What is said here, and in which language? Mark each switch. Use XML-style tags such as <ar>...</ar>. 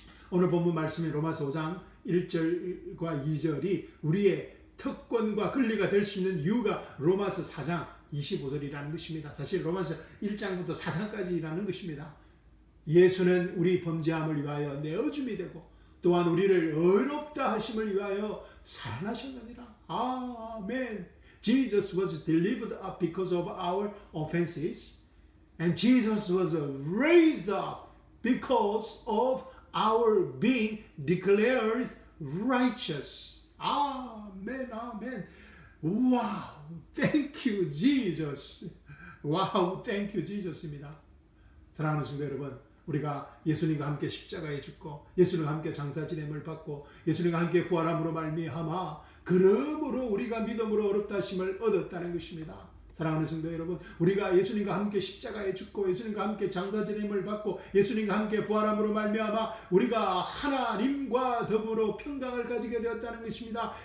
<ko>오늘 본문 말씀인 로마서 5장 1절과 2절이 우리의 특권과 권리가 될 수 있는 이유가 로마서 4장 25절이라는 것입니다. 사실 로마서 1장부터 4장까지라는 것입니다. 예수는 우리 범죄함을 위하여 내어줌이 되고 또한 우리를 의롭다 하심을 위하여 살아나셨느니라. 아멘.</ko> <en>Jesus was delivered up because of our offenses, and Jesus was raised up because of our being declared righteous.</en> <ko>아멘, 아멘.</ko> <en>와우, thank you, Jesus. 와우, thank you, Jesus입니다.</en> <ko>사랑하는 성도 여러분, 우리가 예수님과 함께 십자가에 죽고 예수님과 함께 장사 지냄을 받고 예수님과 함께 부활함으로 말미암아 그러므로 우리가 믿음으로 어렵다 하심을 얻었다는 것입니다. 사랑하는 성도 여러분, 우리가 예수님과 함께 십자가에 죽고 예수님과 함께 장사 지냄을 받고 예수님과 함께 부활함으로 말미암아 우리가 하나님과 더불어 평강을 가지게 되었다는 것입니다.</ko>